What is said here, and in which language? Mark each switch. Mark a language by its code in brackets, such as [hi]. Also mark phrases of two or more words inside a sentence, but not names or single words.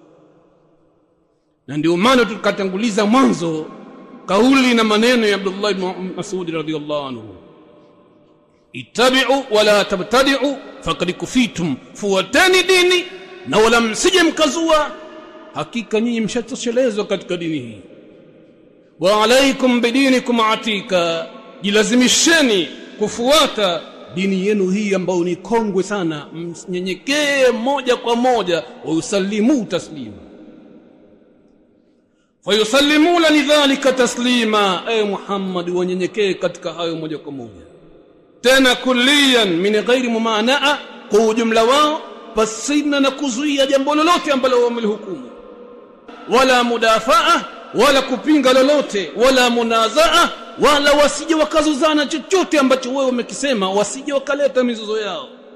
[sw] Na ndio maana tukatanguliza mwanzo kauli na maneno ya Abdullah ibn Mas'ud [ar] رضي الله عنه, اتبعوا ولا تبتدعوا فقد كفيتم, [sw] fuateni dini na wala msije mkazua, hakika nyinyi mshatoshelezwa katika dini hii. [ar] وعليكم بدينكم العتيق, [sw] jilazimisheni kufuata dini yenu hii ambayo ni kongwe sana. Mnyenyekee moja kwa moja, [ar] ويسلموا تسليما. فيسلمون لذلك تسليما أي محمد, [sw] wanyenyekee katika hayo moja kwa moja, tena [ar] كليا من غير ممانعة, [sw] kwa ujumla wao, pasina na kuzuia jambo lolote ambalo wamelihukumu, wala mudafaa, wala kupinga lolote, wala munazaa, wala wasije wakazuzana chochote ambacho wewe umekisema, wasije wakaleta mizozo yao.